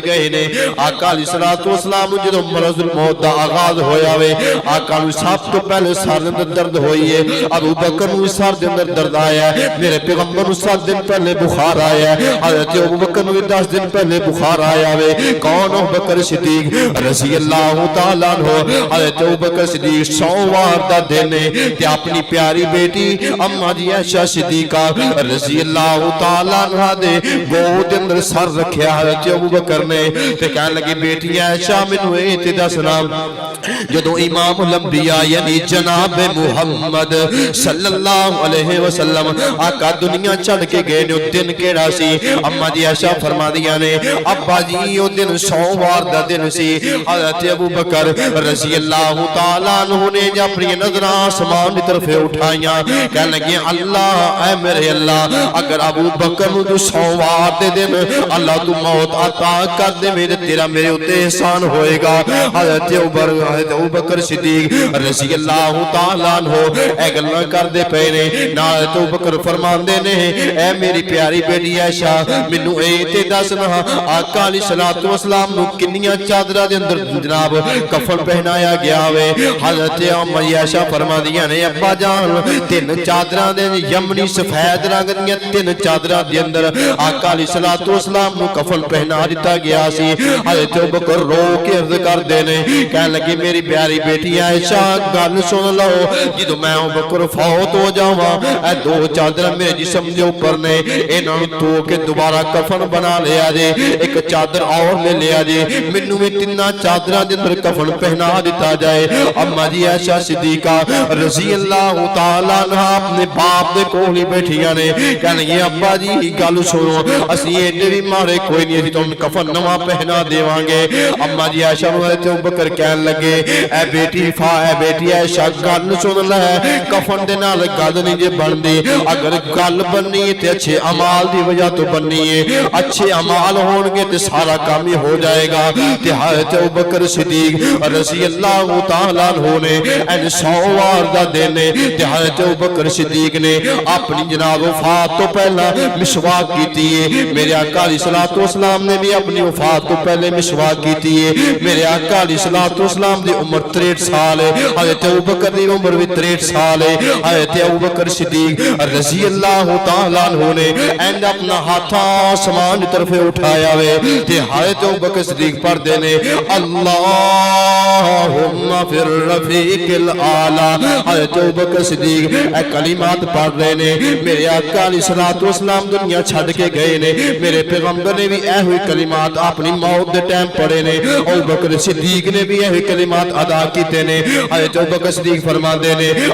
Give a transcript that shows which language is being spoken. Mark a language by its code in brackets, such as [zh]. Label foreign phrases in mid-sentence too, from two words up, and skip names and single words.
[pa] گئے نے آقا [ar] علیہ السلام [pa] جدوں مرض الموت دا آغاز ہویا وے آقا نو سب تو پہلے سر دے درد ہوئی ہے ابو بکر نو سر دے اندر درد آیا ہے میرے پیغمبر نو 7 دن پہلے بخار آیا ہے حضرت ابو بکر نو 10 دن پہلے بخار آیا وے کون ابو بکر صدیق [ar] رضی اللہ تعالیٰ عنہ [pa] حضرت ابو بکر صدیق سوموار دا دن تے اپنی پیاری بیٹی اماں جی عائشہ صدیقہ [ar] رضی اللہ تعالیٰ عنہ [pa] دے گود اندر سر رکھیا حضرت ابو بکر نے تے کہنے لگی بیٹی عائشہ مینوں اے تے دسنا جدوں امام الانبیاء یعنی جناب محمد [ar] صلی اللہ علیہ وسلم [pa] آقا دنیا چھڑ کے گئے نے دن کیڑا سی اماں جی عائشہ فرما دیا نے ابا جی وہ دن سوموار دا دن سی حضرت ابو بکر [ar] رضی اللہ تعالیٰ عنہ [pa] نے جب اپنی نظر آسمان کی طرف اٹھائیاں کہنے لگے اللہ اے میرے اللہ اگر ابو بکر نو سوموار دے دن اللہ تو موت عطا کر دے میرے تیرا میرے اوتے احسان ہوئے گا حضرت ابو بکر صدیق [ar] رضی اللہ تعالیٰ عنہ [pa] اے گلاں کر دے پے نے نال تو بکر فرماندے نے اے میری پیاری بیٹی عائشہ مینوں اے تے دسنا آقا [ar] علیہ الصلوۃ والسلام [pa] نو کنیاں چادراں دے اندر جناب کفن پہنایا گیا وے حضرت اماں عائشہ فرماندیاں نے ابا جان 3 چادراں دے یمنی سفید رنگ دیاں 3 چادراں دے اندر آقا [ar] علیہ الصلوۃ والسلام [pa] نو کفن پہنا دتا گیا سی حضرت بکر رو کے عرض کر دے نے کہنے لگی میری پیاری بیٹی عائشہ گل سن لو جدوں میں بکر فوت ہو جاواں اے 2 چادر میرے جسم دے اوپر نے انہاں نوں دھو کے دوبارہ کفن بنا لیا جے ایک چادر اور لے لیا جے مینوں وی 3 چادراں دے اندر کفن پہنا دتا جائے اماں جی عائشہ صدیقہ [ar] رضی اللہ تعالی عنہا [pa] اپنے باپ دے کول ہی بیٹھیاں نے کہنے یہ ابا جی گل سنو اسی ایڈے بھی مارے کوئی نہیں اسی تانوں کفن نواں پہنا دیواں گے اماں جی عائشہ نوں ابو بکر کہن لگے اے بیٹی عائشہ گل سن لے کفن دے نال گل نہیں جے بندی اگر گل بننی تے اچھے اعمال دی وجہ تو بننی ہے اچھے اعمال ہون گے تے سارا کام ہی ہو جائے گا تے حضرت ابو بکر صدیق [ar] رضی اللہ تعالی عنہ [pa] نے ان سوموار دا دن تے حضرت ابو بکر صدیق نے اپنی جناب وفات تو پہلا مسواک کیتی ہے میرے آقا [ar] علیہ الصلوۃ والسلام [pa] نے بھی اپنی وفات تو پہلے مسواک کیتی ہے میرے آقا [ar] علیہ الصلوۃ والسلام [pa] دی عمر 63 سال ہے حضرت ابو بکر دی عمر بھی 63 سال ہے حضرت ابو بکر صدیق [ar] رضی اللہ تعالی عنہ [pa] نے اینڈ اپنا ہاتھ آسمان کی طرف اٹھایا وے تے حضرت ابو بکر صدیق پڑھدے نے [ar] اللہم فی الرفیق الاعلی [pa] حضرت ابو بکر صدیق اے کلمات پڑھ رہے نے میرے آقا [ar] علیہ الصلوۃ والسلام [pa] دنیا چھڑ کے گئے نے میرے پیغمبر نے بھی اے ہوئی کلمات اپنی موت دے ٹائم پڑھے نے ابو بکر صدیق نے بھی اے ہوئی کلمات کلمات ادا کیتے نے حضرت ابوبکر صدیق فرماندے نے